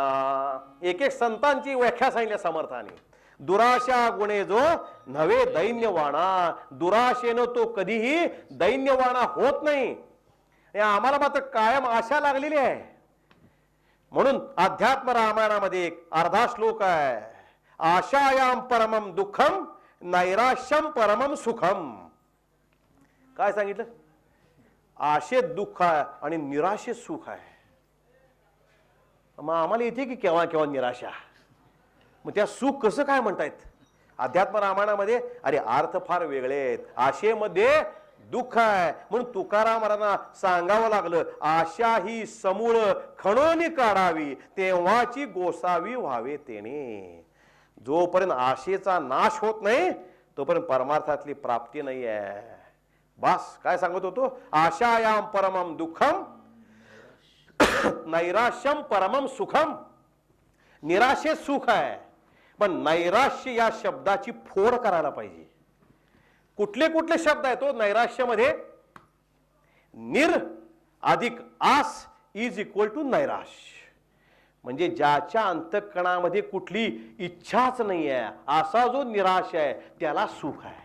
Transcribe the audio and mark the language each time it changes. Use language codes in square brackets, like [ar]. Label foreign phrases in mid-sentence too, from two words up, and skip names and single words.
[mr] एक एक संतांची व्याख्या सांगितल्या समर्थाने. दुराशा गुणे जो नवे दैन्यवाणा, दुराशेनं तो कधीही दैन्यवाणा होत नाही. आम्हाला मात्र कायम आशा लागलेली आहे. म्हणून अध्यात्म रामायणामध्ये एक अर्धा श्लोक आहे, [sa] आशायाम परमम दुःखम नैराश्यम परमम सुखम. [mr] काय सांगितलं? आशेत दुःख आहे आणि निराशेत सुख आहे. मग आम्हाला येते की केव्हा केव्हा निराशा. मग त्या सुख कसं काय म्हणतायत अध्यात्म रामायणामध्ये? अरे अर्थ फार वेगळे आहेत. आशेमध्ये दुःख आहे म्हणून तुकारामांना सांगावं लागलं, आशा ही समूळ खणोनी काढावी तेव्हाची गोसावी व्हावे तेने. जोपर्यंत आशेचा नाश होत नाही तोपर्यंत परमार्थातली प्राप्ती नाही आहे. बस काय सांगत होतो? [sa] आशायाम परमम दुःखम नैराश्यम परमम सुखम. [mr] निराशेत सुख आहे, पण नैराश्य या शब्दाची फोड करायला पाहिजे. कुठले कुठले शब्द आहेत तो नैराश्यामध्ये? निर अधिक आस [en] is equal to [mr] नैराश्य. म्हणजे ज्याच्या अंतःकरणामध्ये कुठली इच्छाच नाही आहे असा जो निराश आहे त्याला सुख आहे.